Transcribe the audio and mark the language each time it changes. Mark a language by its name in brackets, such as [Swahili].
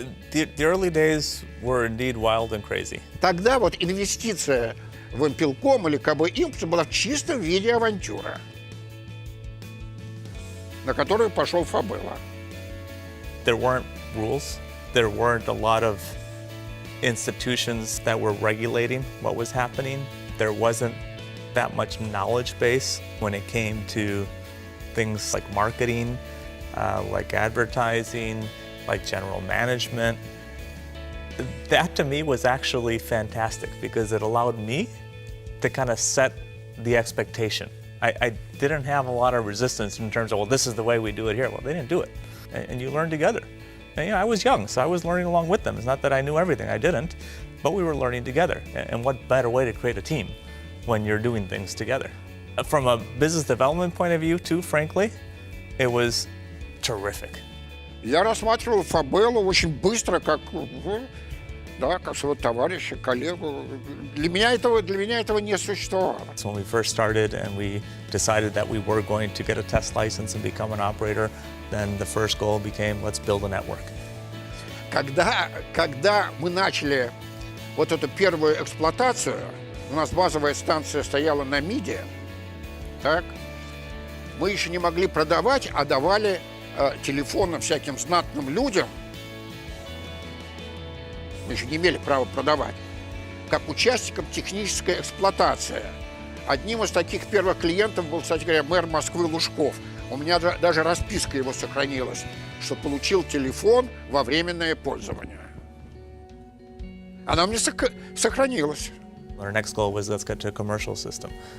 [English] The early days were indeed wild and crazy. [Russian] Тогда вот инвестиция в Вымпелком или КБ Импульс была в чистом виде авантюра, на которую пошел Фабела. [English] There weren't rules. There weren't a lot of institutions that were regulating what was happening. There wasn't that much knowledge base when it came to things like marketing, like advertising, like general management. That to me was actually fantastic because it allowed me to kind of set the expectation. I didn't have a lot of resistance in terms of, well, this is the way we do it here. Well, they didn't do it. And you learn together. And, you know, I was young, so I was learning along with them. It's not that I knew everything, I didn't, but we were learning together. And what better way to create a team when you're doing things together? From a business development point of view, too, frankly, it was terrific. [Russian] Я рассматривал Фабелу очень быстро, как, да, как своего товарища, коллегу. Для меня этого не существовало. [English] So when we first started and we decided that we were going to get a test license and become an operator, then the first goal became, let's build a network. [Russian] Когда мы начали вот эту первую эксплуатацию, у нас базовая станция стояла на МИДе, так, мы еще не могли продавать, а давали телефоны всяким знатным людям. Мы еще не имели права продавать, как участникам технической эксплуатации. Одним из таких первых клиентов был, кстати говоря, мэр Москвы Лужков. У меня даже расписка его сохранилась, что получил телефон во временное пользование. Она у меня сохранилась. [English] Our next goal was, let's get to a commercial system.